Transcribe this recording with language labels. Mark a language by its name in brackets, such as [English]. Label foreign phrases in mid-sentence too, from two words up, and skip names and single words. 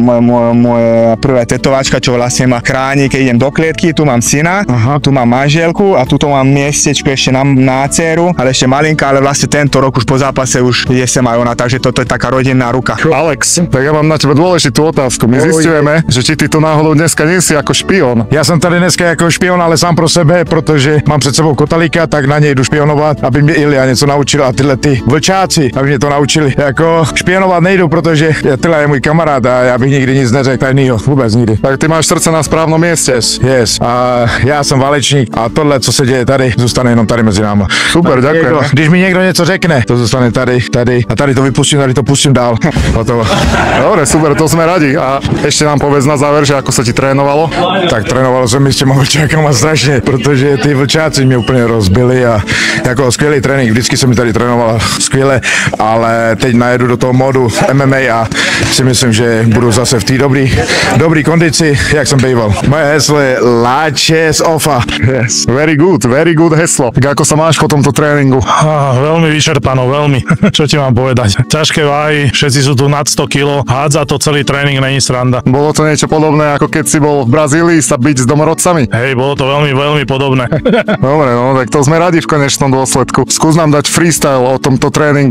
[Slovak] moja prvá tetovačka, čo vlastne ma chráni, keď idem do klietky, tu mám syna, tu mám manželku a tuto mám miestečko ešte na dceru, ale ešte malinká, ale vlastne tento rok už po zápase už je sem aj ona, takže toto je taká rodinná ruka. Alex, tak ja mám na teba dôležitú otázku. My zisťujeme, že či ty tu náhodou dneska nie si ako špión. [Czech] Já jsem tady dneska jako špion, ale sám pro sebe, protože mám před sebou Kotalíka, tak na něj jdu špionovat, aby mě Ilja něco naučil a tyhle ty vlčáci, aby mě to naučili. Jako špionovat nejdu, protože Tyla je můj kamarád a já bych nikdy nic neřekl tajnýho, vůbec nikdy. [Slovak] Tak ty máš srdce na správnom mieste. [Czech] Yes. A já jsem válečník a tohle, co se děje tady, zůstane jenom tady mezi náma. [Slovak] Super, ďakujem. [Czech] Když mi někdo něco řekne, to zůstane tady a tady to vypustím, tady to pustím dál. Hotovo. [Slovak] Dobre, super, to sme radi. A ešte nám povedz na záver, že ako sa ti trénovalo. [Czech] Tak trénovalo jsem mi s těma vlčákama strašně, protože ty vlčáci mě úplně rozbili a jako skvělý trénink, vždycky se mi tady trénovala skvěle, ale teď najedu do toho modu MMA a si myslím, že budu zase v té dobrý kondici, jak jsem býval. Moje heslo je Láče z OFA. [English] Yes. Very good heslo. [Slovak] Tak ako sa máš po tomto tréningu? Veľmi vyčerpano, veľmi. Čo ti mám povedať? Ťažké váhy, všetci sú tu nad 100 kg, hádza to celý tréning, není sranda. Bolo to niečo podobné, ako keď si bol v Brazílii sa byť s domorodcami? Hej, bolo to veľmi podobné. Dobre, no tak to sme radi v konečnom dôsledku. Skús nám dať freestyle o tomto tréningu.